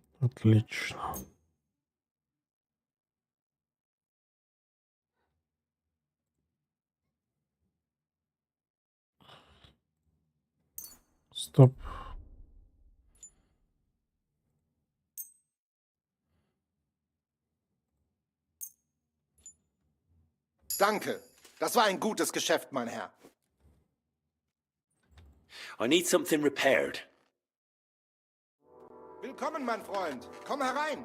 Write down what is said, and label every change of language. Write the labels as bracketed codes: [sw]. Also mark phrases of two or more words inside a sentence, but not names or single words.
[ru] Отлично. Стоп. [de] Danke. Das war ein gutes Geschäft, mein Herr. [en] I need something repaired. [de] Willkommen, mein Freund. Komm herein.